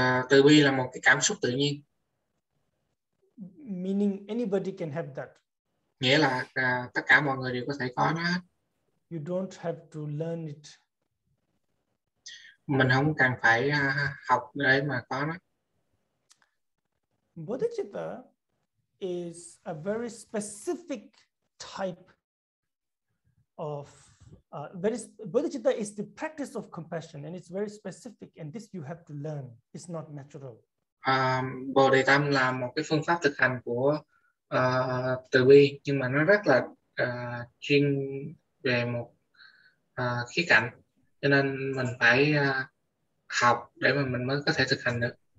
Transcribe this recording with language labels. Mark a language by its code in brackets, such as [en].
[vi] Từ bi là một cái cảm xúc tự nhiên. [en] Meaning anybody can have that. [vi] Nghĩa là tất cả mọi người đều có thể có nó hết. [en] You don't have to learn it. [vi] Mình không cần phải học để mà có nó. [en] Bodhicitta is a very specific type of bodhicitta is the practice of compassion, and it's very specific, and this you have to learn. It's not natural. [vi] Bồ đề tâm là một cái phương pháp thực hành của từ bi, nhưng mà nó rất là chuyên về một khía cạnh, cho nên mình phải học để mà mình mới có thể thực hành được.